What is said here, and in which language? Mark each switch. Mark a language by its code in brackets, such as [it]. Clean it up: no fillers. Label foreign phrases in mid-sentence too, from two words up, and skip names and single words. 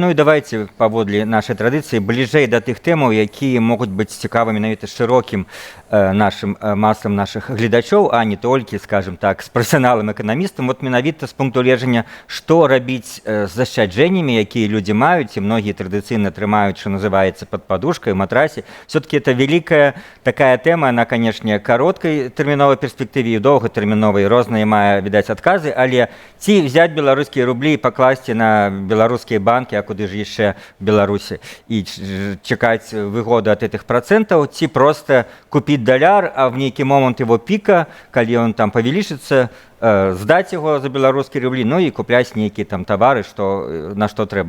[be] Ну і давайте, паводле нашай традыцыі, бліжэй да тых тэмаў, якія могуць быць цікавы менавіта шырокім нашым масам нашых гледачоў, а не толькі, скажем так, з прафесіяналам-эканамістам. Вот менавіта з пункту гледжання, што рабіць з зашчаджэннямі, якія людзі маюць, і многія традыцыйна трымаюць, што называецца пад падушкай, матрасе. [ru] Все-таки это великая такая тэма, она, [be] канешне, кароткай тэрміновай перспектыве і доўгатэрміновай, розныя мае, відаць, адказы, але ці взяць беларускія рублі і пакласці на беларускія банкі, а куды ж яшчэ в Беларусі, і чакаць выгоду ад гэтых працэнтаў, ці проста купіць даляр, а в нейкі момант его піка, калі он там павялічыцца, здаць яго за беларускія рублі, ну і купляць нейкія там тавары, на што трэба.